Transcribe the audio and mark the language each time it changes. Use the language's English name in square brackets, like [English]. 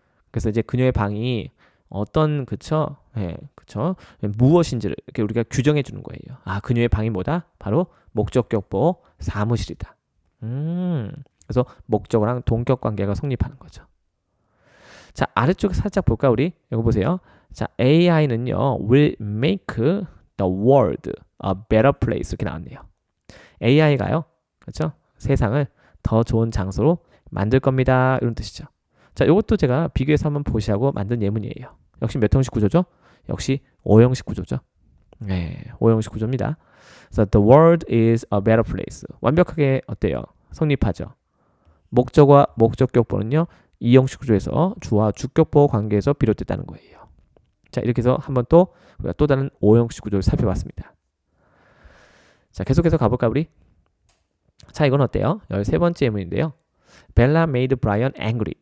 [Korean] 그래서 이제 그녀의 방이 어떤 그쵸? 예, 그쵸? 무엇인지를 이렇게 우리가 규정해 주는 거예요. 아, 그녀의 방이 뭐다? 바로 목적격 보호 사무실이다. 그래서 목적어랑 동격 관계가 성립하는 거죠. 자, 아래쪽에 살짝 볼까 우리? 이거 보세요. [English] 자, AI는요, will make the world a better place [Korean] 이렇게 나왔네요. AI가요, 그렇죠? 세상을 더 좋은 장소로 만들 겁니다. 이런 뜻이죠. 자, 이것도 제가 비교해서 한번 보시라고 만든 예문이에요. 역시 몇 형식 구조죠? 역시 5형식 구조죠. 네, 5형식 구조입니다. [English] So the world is a better place. [Korean] 완벽하게 어때요? 성립하죠. 목적어와 목적격 보는요, 2형식 구조에서 주와 주격 보호 관계에서 비롯됐다는 거예요. 자, 이렇게 해서 한번 또 우리가 또 다른 5형식 구조를 살펴봤습니다. 자, 계속해서 가볼까 우리? 자, 이건 어때요? 13번째 예문인데요. [English] Bella made Brian angry.